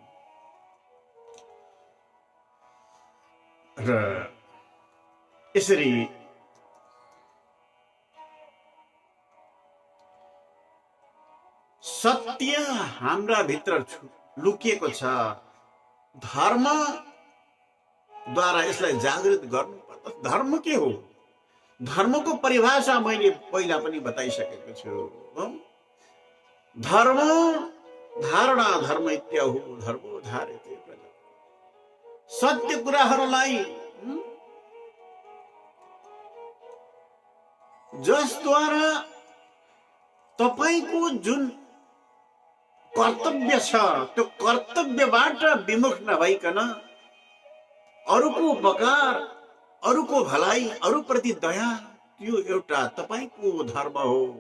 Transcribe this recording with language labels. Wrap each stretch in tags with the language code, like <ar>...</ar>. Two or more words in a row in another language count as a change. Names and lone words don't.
<ne>र यसरी सत्य हाम्रा भित्र लुकिएको छ। धर्म द्वारा यसलाई जागृत गर्नुपर्छ। धर्म के हो? धर्मको परिभाषा मैले पहिला पनि बताइसकेको छु।</ne> <sa>धर्म धारणा धर्म इत्याहु धर्मो धार्यते प्रजा।</sa> <ne>सत्य कुराहरूलाई जसद्वारा तपाईको जुन कर्तव्य छ त्यो कर्तव्यबाट विमुख नभइकन अरूको उपकार, अरूको भलाइ, अरूप्रति दया, त्यो एउटा तपाईको धर्म हो।</ne>